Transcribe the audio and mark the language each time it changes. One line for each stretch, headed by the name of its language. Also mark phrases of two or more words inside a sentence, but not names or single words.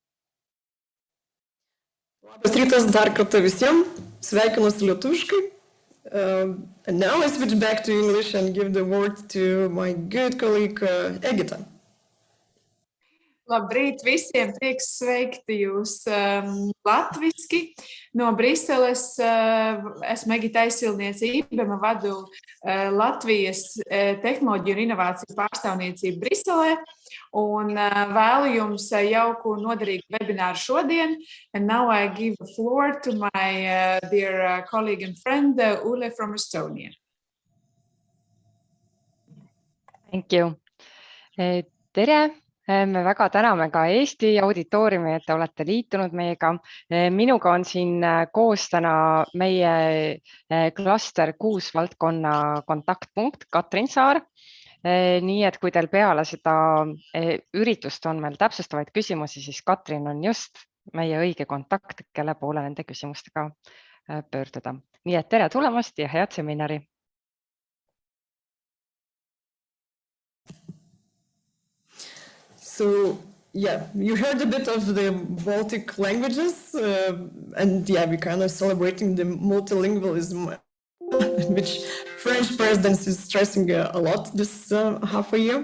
Lithuanian: Labas rytas dar kartą visiems, sveikinuosi lietuviškai.
English: And now I switch back to English and give the word to my good colleague Egita.
Latvian: Labrīt visiem, prieks sveikt jūs latviski. No Briseles esmu Egita Aizsilniece, vadu Latvijas tehnoloģiju un inovāciju pārstāvniecību Briselē un vēlu jums jauku noderīgu webināru šodien.
English: And now I give the floor to my dear colleague and friend Ule from Estonia. Thank you.
Estonian: Tere! Me väga täname ka Eesti auditooriumi, et te olete liitunud meiega. Minuga on siin koos täna meie klaster 6 valdkonna kontaktpunkt Katrin Saar. Nii et kui teil peale seda üritust on meil täpsustavaid küsimusi, siis Katrin on just meie õige kontakt, kelle poole nende küsimustega pöörduda. Nii et tere tulemast ja head seminari!
English: So, yeah, you heard a bit of the Baltic languages, and yeah, we're kind of celebrating the multilingualism, which French presidency is stressing a lot this half a year.